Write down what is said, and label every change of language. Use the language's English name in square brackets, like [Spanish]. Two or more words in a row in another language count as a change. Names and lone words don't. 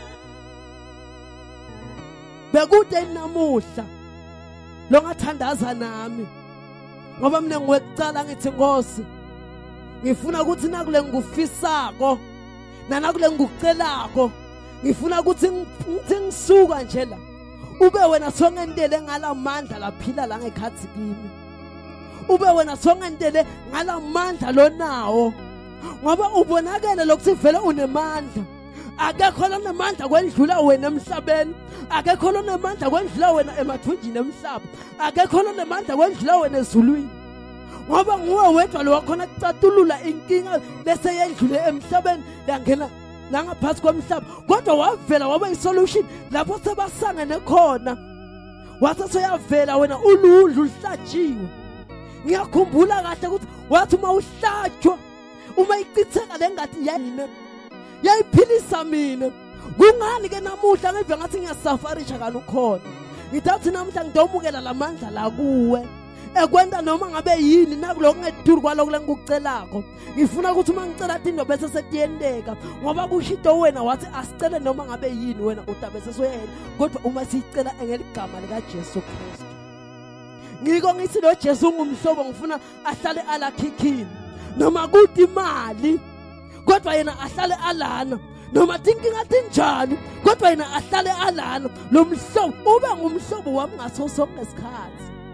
[Swati] Bekude namuhla lo ngathandaza nami ngoba mina ngiwekucala ngithi Nkosi, ngifuna ukuthi nakule ngikufisako nanakule ngikucelako, ngifuna ukuthi ngithi ngisuka nje la ube wena songendele ngalamandla laphila la ngekhathi kimi, ube wena songendele ngalamandla lonawo, ngoba ubonakele lokuthi vele unemandla. Akekho lonemandla kwendlula wena emhlabeni, akekho lonemandla kwendlula wena emathunjini emhlaba, akekho lonemandla kwendlula wena ezulwini, ngoba nguwe wedwa lo wakhona kucatulula inkinga bese yendlule emhlabeni yangena nangaphasi komhlaba, kodwa wavela waba isolution lapho sebasangene khona. Wathi soyavela wena uludlu luhlajiwe. Ngiyakhumbula kahle ukuthi wathi uma uhlajwa, uma ichitheka lengathi yayine yayiphilisa mina. Kungani ke namuhla ngive ngathi ngiyasafarisha kana ukhona, ngithathi namuhla ngidomukela lamandla la kuwe ekwenda noma ngabe yini nakuloko ngeduru kwaloko lengikucelako. Ngifuna ukuthi uma ngicela into bese sekuyendeka, ngoba kushito wena wathi asicele noma ngabe yini wena utabe sesoyena, kodwa uma sicela engeligama lika Jesu Kristu. Ngiko ngithi lo Jesu ungumhlobo ngifuna ahlale alakhikhini, noma kuthi imali kodwa yena ahlale alana, noma tinkinga tinjani kodwa yena ahlale alana. Lo mhlobo ube ngumhlobo wami ngaso sonke isikhathi.